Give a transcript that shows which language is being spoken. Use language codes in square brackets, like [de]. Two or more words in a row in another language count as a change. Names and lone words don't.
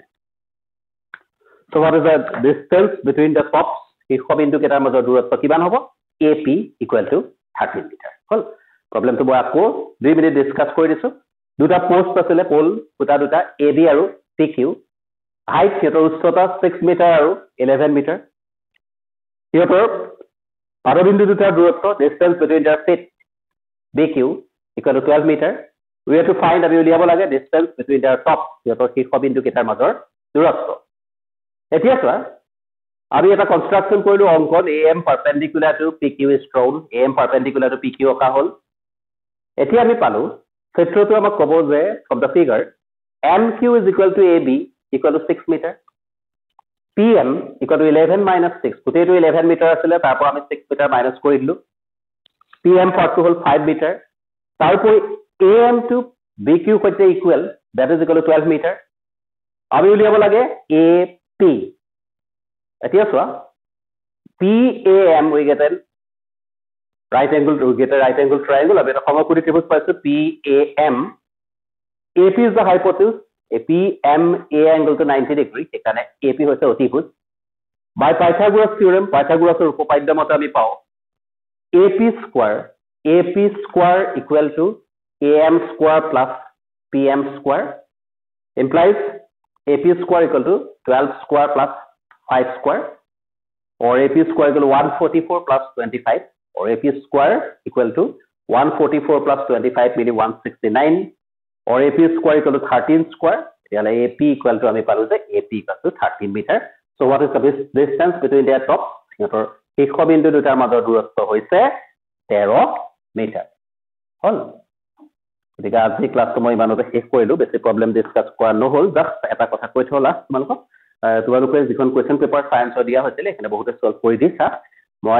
[en] so what is the distance between the tops? [as] শীৰ্ষবিন্দু কেইটাৰ মাজৰ দূৰত্ব কিমান হ'ব? [en] AP equal to 13 meter হল। [as] প্ৰবলেমটো মই আকৌ 2 [en] minute discuss [as] কৰি দিছো। দুটা পোষ্ট আছিলে, পোল দুটা AB আৰু PQ। হাইট সিহঁতৰ উচ্চতা 6 মিটাৰ আৰু 11 মিটাৰ। সিহঁতৰ পাদবিন্দু দুটাৰ দূৰত্ব [en] distance between their feet BQ equal to 12 meter we have to find [as] আমি উলিয়াব লাগে [en] distance between their top [as] সিহঁতৰ শীৰ্ষবিন্দু কেইটাৰ মাজৰ দূৰত্ব এতিয়া চোৱা আমি এটা কনষ্ট্ৰাকচন কৰিলো অংকন [en] AM perpendicular to PQ is thrown AM perpendicular to PQ [as] অকা হল এতিয়া আমি পালো ক্ষেত্ৰটো আমাক ক'ব যে [en] from the figure MQ is equal to AB equal to 6 meter PM equal to 11 minus 6 [as] গোটেইটো 11 মিটাৰ আছিল তাৰপৰ আমি 6 [en] meter minus [as] কৰি দিলো PM পদটো হল 5 মিটাৰ তাৰপৰ [en] AM to BQ [as] সৈতে ইকুৱেল [en] that is equal to 12 meter [as] আমি উলিয়াব লাগে AP এতিয়া চোৱা [en] PAM we get a right angle triangle [as] আমি এটা সমকোণী ত্ৰিভুজ পাইছো [en] PAM AP is the hypotenuse PMA angle to 90 degree [as] এখানে AP হৈছে অতিভুজ [en] by Pythagoras theorem [as] পাইথাগোৰাছৰ উপপাদ্য মতে আমি পাও [en] AP square equal to AM square plus PM square implies AP square equal to 12 square plus 5 square or AP square equal to 144 plus 25 or AP square equal to 144 plus 25 meaning 169 or AP square equal to 13 square AP equal to [as] আমি পালো যে [en] AP equal to 13 meter so what is the distance between their tops [as] সিহঁতৰ শীৰ্ষবিন্দু দুটাৰ মাজৰ দূৰত্ব হৈছে 13 মিটাৰ হল গতিকে আজি ক্লাছটো মই ইমানতে শেষ কৰিলো বেছি প্ৰবলেম ডিসকাস কৰা নহল জাস্ট এটা কথা কৈ থলা তোমালোকে যিখন [en] question paper [as] সায়েন্সৰ দিয়া হৈছিল এখানে বহুতে সলভ কৰি দিছা মই